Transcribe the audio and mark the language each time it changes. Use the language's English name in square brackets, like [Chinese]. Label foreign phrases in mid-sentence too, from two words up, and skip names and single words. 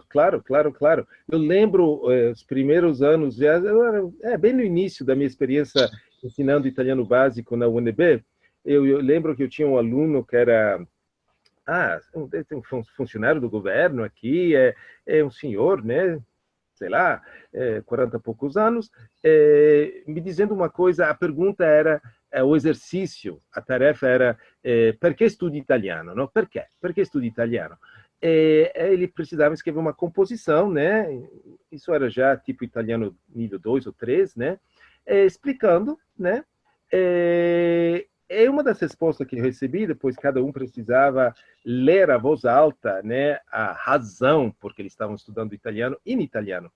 [Portuguese] Eu lembro os primeiros anos, bem no início da minha experiência ensinando italiano básico na UNB, eu lembro que eu tinha um aluno que era um funcionário do governo aqui, um senhor, né? sei lá, 40 e poucos anos, me dizendo uma coisa. A pergunta era, o exercício, a tarefa era, [Italian] perché studi italiano? [Portuguese] Não? Perché? [Italian] Perché studi italiano? [Portuguese] Ele precisava escrever uma composição, né? Isso era já tipo italiano nível 2 ou 3, né? Explicando, né? Uma das respostas que eu recebi, depois cada um precisava ler a voz alta, né, a razão porque eles estavam estudando italiano em italiano.